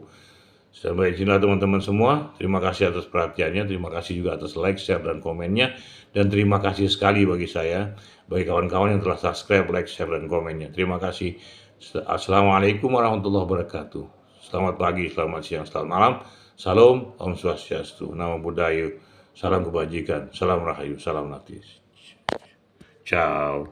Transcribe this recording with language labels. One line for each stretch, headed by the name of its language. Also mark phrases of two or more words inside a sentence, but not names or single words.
Indonesian: Sampai sini teman-teman semua, terima kasih atas perhatiannya, terima kasih juga atas
English: like, share,
Indonesian: dan komennya, dan terima kasih sekali bagi kawan-kawan yang telah
English: subscribe, like, share,
Indonesian: dan komennya. Terima kasih.
Arabic: السلام عليكم ورحمة الله وبركاته.
Indonesian: Selamat pagi, selamat siang, selamat malam. Salam,
Sanskrit: ॐ स्वस्त्यस्तु,
Pali: Namo Buddhaya,
Indonesian: salam kebajikan, salam rahayu, salam natis. Ciao.